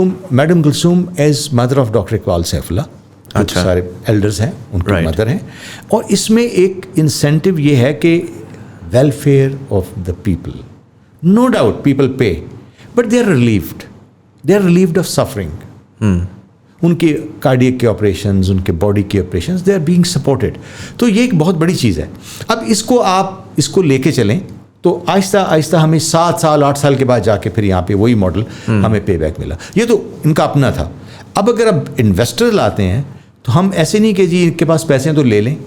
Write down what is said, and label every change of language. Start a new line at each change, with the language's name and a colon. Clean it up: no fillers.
English: madam Kulsoom as mother of doctor Iqbal Saifullah,
Urdu: اچھا سارے elders ہیں ان کی مدر ہیں. اور اس میں ایک انسینٹیو یہ ہے کہ
English: Welfare of the people. No doubt people pay, but they are relieved of suffering.
Urdu: ان کے کارڈیک کے آپریشنز, ان کے باڈی کے operations,
English: They are being supported.
Urdu: تو یہ ایک بہت بڑی چیز ہے. اب اس کو آپ اس کو لے کے چلیں تو آہستہ آہستہ ہمیں 7 سال 8 سال کے بعد جا کے پھر یہاں پہ وہی ماڈل ہمیں پے بیک ملا. یہ تو ان کا اپنا تھا. اب اگر اب انویسٹر لاتے ہیں تو ہم ایسے نہیں کہ جی ان کے پاس پیسے ہیں تو لے لیں.